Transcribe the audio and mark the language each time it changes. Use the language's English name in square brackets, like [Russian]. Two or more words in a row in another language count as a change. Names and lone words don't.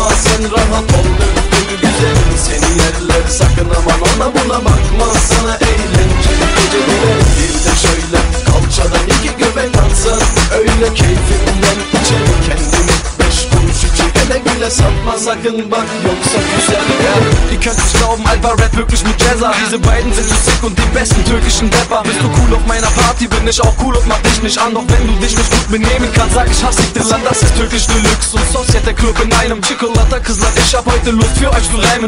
[Turkish] Sen rahat ol döndür güzelim. Seni yerler sakın aman ona buna bakma. Sana eğlenceli geceler. Bir de şöyle kalçadan 2 göbek atsan. Öyle keyfimden içeri kendimi 5 kuruş içi ele güle satma sakın bak yoksa güzel ya. [German] Ihr könnt nicht glauben, Alpha Rap wirklich mit Jazza. Diese beiden sind zu sick und die besten türkischen Rapper. Bist du cool auf meiner Party, bin ich auch cool und mach dich nicht an. Doch wenn du dich nicht gut benehmen kannst, sag ich hasse dich Land. Das ist türkisch Deluxe und Sosyete Club in einem. Chicolata Kızlar, ich hab heute Lust für euch zu reimen.